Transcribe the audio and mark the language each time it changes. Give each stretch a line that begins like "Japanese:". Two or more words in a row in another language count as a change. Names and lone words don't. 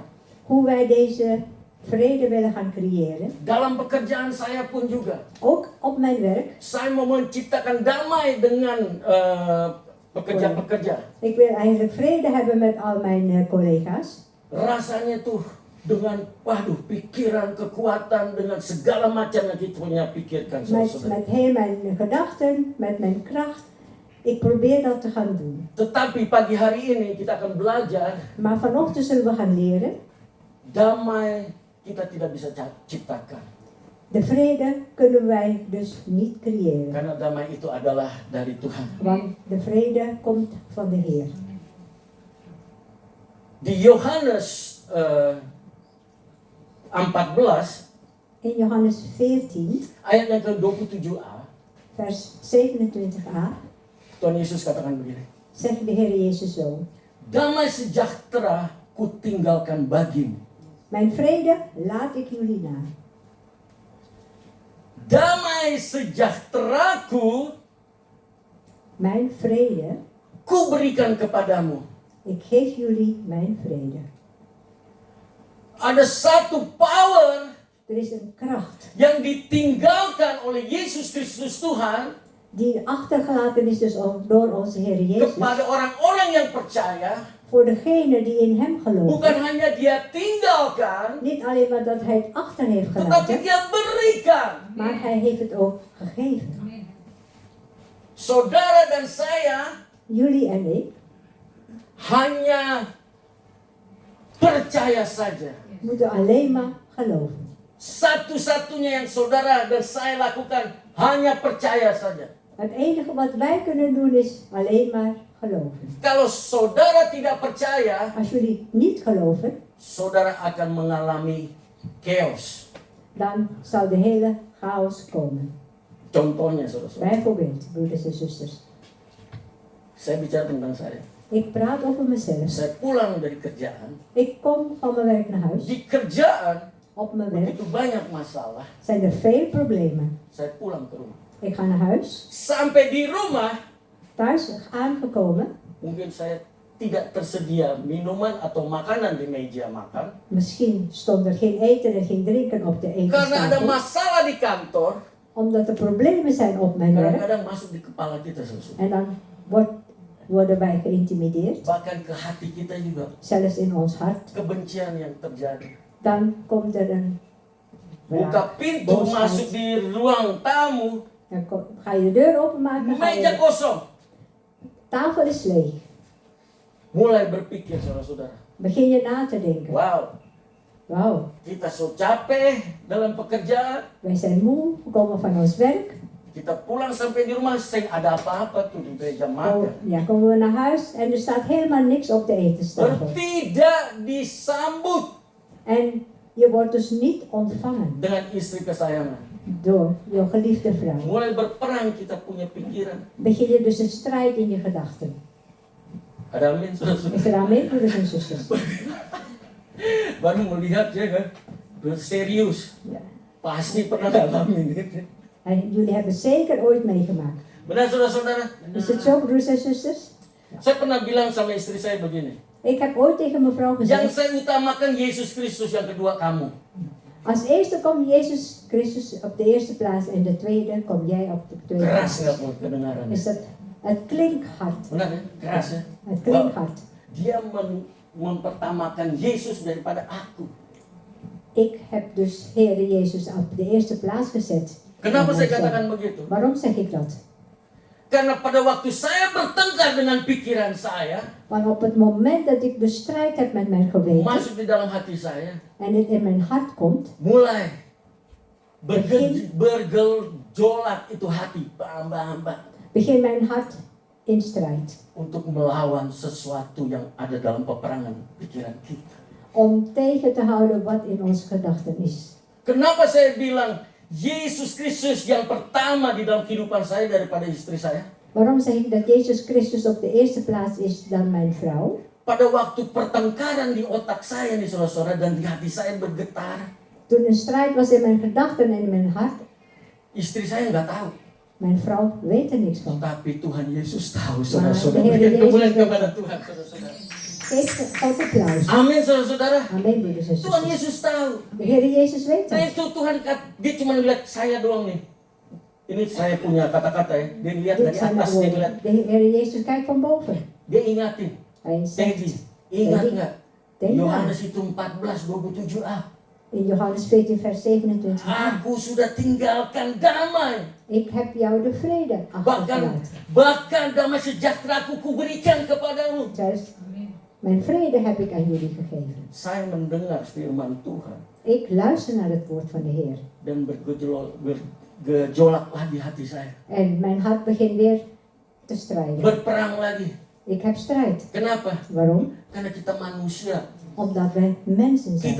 Dutch: Hoe wij deze vrede willen gaan creëren.
Indonesian: Dalam pekerjaan saya pun juga.
Dutch: Ook op mijn werk.
Indonesian: Saya mau menciptakan damai dengan pekerja-pekerja.
Dutch: Ik wil eigenlijk vrede hebben met al mijn collega's.
Indonesian: Rasanya tuh dengan pikiran, kekuatan, dengan segala macam yang kita punya pikirkan, saudara-saudara.
Dutch: Met heel mijn gedachten, met mijn kracht. Ik probeer dat te gaan doen.
Indonesian: Tetapi pagi hari ini kita akan belajar
Dutch: Maar vanochtend zullen we gaan leren.
Indonesian: damai kita tidak bisa ciptakan.
Dutch: De vrede kunnen wij dus niet creëren.
Indonesian: Karena damai itu adalah dari Tuhan.
Dutch: Want de vrede komt van de Heer.
Indonesian: Di Yohanes 14
Dutch: In Johannes 14,
Indonesian: ayat yang ke-27a,
Dutch: vers 27a,
Indonesian: Tuhan Yesus katakan begini.
Dutch: zegt de Heer Jezus zo.
Indonesian: Damai sejahtera kutinggalkan bagimu.
Dutch: Mijn vrede laat ik jullie na.
Indonesian: Damai sejahteraku
Dutch: Mijn vrede,
Indonesian: kuberikan kepadamu.
Dutch: ik geef jullie mijn vrede.
Indonesian: Ada satu power
Dutch: Er is een kracht
Indonesian: yang ditinggalkan oleh Yesus Kristus Tuhan
Dutch: die achtergelaten is dus ook door onze Heer Jezus.
Indonesian: kepada orang-orang yang percaya.
Dutch: Voor degene die in hem
Indonesian: Bukan
Dutch: geloven.
Indonesian: hanya dia tinggalkan,
Dutch: Niet alleen maar dat hij het achter heeft
Indonesian: tetapi
Dutch: gelaten,
Indonesian: dia berikan.
Dutch: maar hij heeft het ook gegeven.
Indonesian: Saudara dan saya
Dutch: Jullie en ik
Indonesian: hanya percaya saja.
Dutch: moeten alleen maar geloven.
Indonesian: Satu-satunya yang saudara dan saya lakukan hanya percaya saja.
Dutch: Het enige wat wij kunnen doen is alleen maar geloven.
Indonesian: Kalau saudara tidak percaya,
Dutch: Als jullie niet geloven,
Indonesian: saudara akan mengalami chaos.
Dutch: dan zal de hele chaos komen.
Indonesian: Contohnya, saudara-saudara.
Dutch: Bijvoorbeeld, broeders en zusters.
Indonesian: Saya bicara tentang saya.
Dutch: Ik praat over mezelf.
Indonesian: Saya pulang dari kerjaan.
Dutch: Ik kom van mijn werk naar huis.
Indonesian: Di kerjaan
Dutch: Op mijn werk
Indonesian: begitu banyak masalah.
Dutch: zijn er veel problemen.
Indonesian: Saya pulang ke rumah.
Dutch: Ik ga naar huis.
Indonesian: Sampai di rumah,
Dutch: Thuis aangekomen.
Indonesian: mungkin saya tidak tersedia minuman atau makanan di meja makan.
Dutch: Misschien stond er geen eten en geen drinken op de
Indonesian: Karena ada
Dutch: etenstafel.
Indonesian: masalah di kantor.
Dutch: Omdat er problemen zijn op mijn werk.
Indonesian: Kadang-kadang masuk di kepala kita, saudara.
Dutch: En dan worden wij geïntimideerd.
Indonesian: Bahkan ke hati kita juga.
Dutch: Zelfs in ons hart.
Indonesian: Kebencian yang terjadi.
Dutch: Dan komt er een
Indonesian: Buka pintu masuk di ruang tamu.
Dutch: Dan ga je de deur openmaken.
Indonesian: Meja kosong.
Dutch: Tafel is leeg.
Indonesian: Mulai berpikir, saudara-saudara.
Dutch: Begin je na te denken. Wow.
Indonesian: Kita so capek dalam pekerjaan.
Dutch: Wij zijn moe, we komen van ons werk.
Indonesian: Kita pulang sampai di rumah, ada apa-apa tuh di meja makan.
Dutch: Ja, komen we naar huis en er staat helemaal niks op de etenstafel.
Indonesian: Tidak disambut.
Dutch: En je wordt dus niet ontvangen.
Indonesian: Dengan istri kesayangan.
Dutch: Door je geliefde vrouw.
Indonesian: Mulai berperang kita punya pikiran.
Dutch: Begin je dus een strijd in je gedachten.
Indonesian: Ada amin, saudara.
Dutch: Is er amen, broeders en zusters?
Indonesian: Baru melihat ya kan, serius.
Dutch: Ja.
Indonesian: Pasti pernah ngalamin.
Dutch: En jullie hebben het zeker ooit meegemaakt.
Indonesian: Benar saudara-saudara?
Dutch: Is het zo, broeders en zusters?
Indonesian: Saya pernah bilang sama istri saya begini.
Dutch: Ik heb ooit tegen mijn vrouw
Indonesian: Yang
Dutch: gezegd,
Indonesian: saya utamakan Yesus Kristus, yang kedua kamu.
Dutch: als eerste komt Jezus Christus op de eerste plaats en de tweede kom jij op de tweede
Indonesian: Keras
Dutch: plaats.
Indonesian: nggak mau kedengaran?
Dutch: Is dat, het klinkt hard.
Indonesian: Benar ya? Keras ya?
Dutch: Het klinkt hard.
Indonesian: Dia mempertamakan Yesus daripada aku.
Dutch: Ik heb dus Heer Jezus op de eerste plaats gezet.
Indonesian: Kenapa saya katakan begitu?
Dutch: Waarom zeg ik dat?
Indonesian: Karena pada waktu saya bertengkar dengan pikiran saya,
Dutch: Want op het moment dat ik de strijd heb met mijn geweten
Indonesian: masuk di dalam hati saya,
Dutch: en het in mijn hart komt,
Indonesian: mulai bergejolak itu hati, bam.
Dutch: begint mijn hart in strijd.
Indonesian: Untuk melawan sesuatu yang ada dalam peperangan pikiran kita.
Dutch: Om tegen te houden wat in onze gedachten is.
Indonesian: Kenapa saya bilang Yesus Kristus yang pertama di dalam kehidupan saya daripada istri saya?
Dutch: Waarom zeg ik dat Jezus Christus op de eerste plaats is dan mijn vrouw?
Indonesian: Pada waktu pertengkaran di otak saya nih saudara-saudara dan di hati saya bergetar.
Dutch: Toen een strijd was in mijn gedachten en in mijn hart,
Indonesian: Istri saya nggak tahu.
Dutch: mijn vrouw weet er niks van.
Indonesian: Tapi Tuhan Yesus tahu,
Dutch: Maar
Indonesian: saudara-saudara.
Dutch: de Heer
Indonesian: Berikan kemuliaan
Dutch: Jezus
Indonesian: kepada Tuhan, saudara-saudara.
Dutch: Geef God applaus.
Indonesian: Amin, saudara-saudara.
Dutch: Amen, broeders en
Indonesian: Tuhan
Dutch: zusters.
Indonesian: Yesus tahu.
Dutch: De Heer Jezus weet
Indonesian: Nah
Dutch: dat.
Indonesian: itu Tuhan, dia cuma lihat saya doang nih. Ini saya punya kata-kata ya. Dia lihat
Dutch: Dit
Indonesian: dari
Dutch: zijn de
Indonesian: atas, dia
Dutch: woorden.
Indonesian: lihat.
Dutch: De Heer Jezus kijkt van boven.
Indonesian: Dia ingatin.
Dutch: Hij
Indonesian: Teddy,
Dutch: zegt,
Indonesian: ingat
Dutch: Teddy,
Indonesian: nggak?
Dutch: denk aan.
Indonesian: Yohanes itu 14:27a.
Dutch: In Johannes 14 vers 27.
Indonesian: Aku sudah tinggalkan damai.
Dutch: Ik heb jou de vrede achtergelaten.
Indonesian: Bahkan damai sejahtera aku kuberikan kepadamu.
Dutch: Zelfs mijn vrede heb ik aan jullie gegeven.
Indonesian: Saya mendengar firman Tuhan
Dutch: Ik luister naar het woord van de Heer.
Indonesian: dan bergejolak lagi hati saya.
Dutch: En mijn hart begint weer te strijden.
Indonesian: Berperang lagi.
Dutch: Ik heb strijd.
Indonesian: Kenapa?
Dutch: Waarom?
Indonesian: Karena kita manusia.
Dutch: Omdat wij mensen zijn.